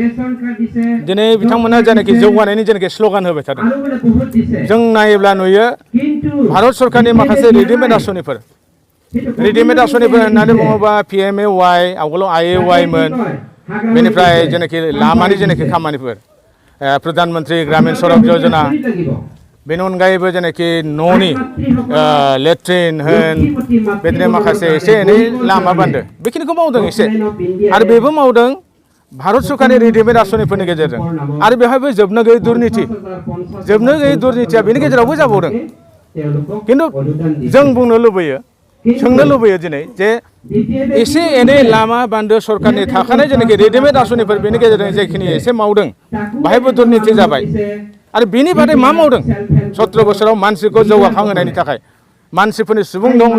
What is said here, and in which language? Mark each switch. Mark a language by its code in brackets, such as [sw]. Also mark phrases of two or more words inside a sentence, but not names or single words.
[brx] दिनै बिथांमोना जेनाखि जौगानायनि जेनाखि स्ल'गान होबाय थादों जों नायोब्ला नुयो भारत सरकारनि माखासे रेडिमेड आसनिफोर होननानै बुङोबा PMAY आवगोलाव IAY मोन बेनिफ्राय जेनाखि लामानि जेनाखि खामानिफोर प्रधानमन्त्री ग्रामीण सड़क योजना बेनि अनगायैबो जेनाखि न'नि लेट्रिन होन बिदिनो माखासे एसे एनै लामा बान्दो बेखिनिखौ मावदों एसे आरो बेबो मावदों भारत सरकारनि रेडिमेड आसनिफोरनि गेजेरजों आरो बेवहायबो जोबनो गैयै दुर्निथिया बेनि गेजेरावबो जाबावदों खिन्थु जों बुंनो लुबैयो सोंनो लुबैयो दिनै जे एसे एनै लामा बान्दो सरकारनि थाखानाय जेनाखि रेडिमेड आसनिफोर बेनि गेजेरजों जेखिनि एसे मावदों बाहायबो दुर्निथि जाबाय आरो बेनि बादै मा मावदों 17 बोसोराव मानसिखौ जौगाखां होनायनि थाखाय मानसिफोरनि सुबुं